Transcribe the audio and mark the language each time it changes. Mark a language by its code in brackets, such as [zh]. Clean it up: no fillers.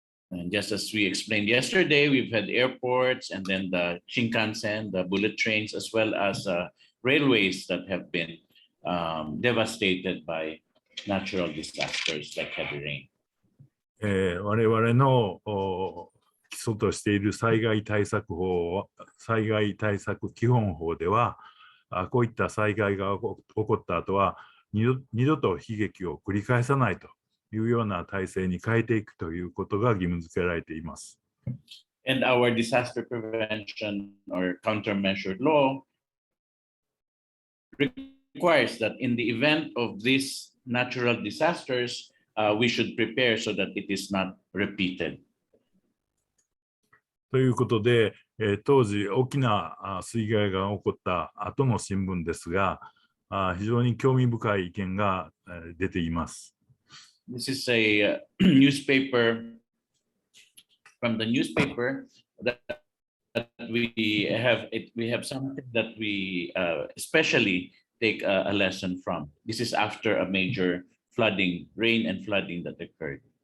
[en] And just as we explained yesterday, we've had airports and then the Shinkansen, the bullet trains, as well as railways that have been devastated by natural disasters like heavy rain. [ja] 我々の基礎としている災害対策基本法では、こういった災害が起こった後は二度と悲劇を繰り返さないというような体制に変えていくということが義務付けられています。 [en] And our disaster prevention or countermeasure law requires that in the event of these natural disasters, we should prepare so that it is not repeated. [ja] ということで、当時大きな水害が起こった後の新聞ですが、非常に興味深い意見が出ています。 [en] This is a newspaper from the newspaper that we have something that we especially take a lesson from. This is after a major rain and flooding that occurred.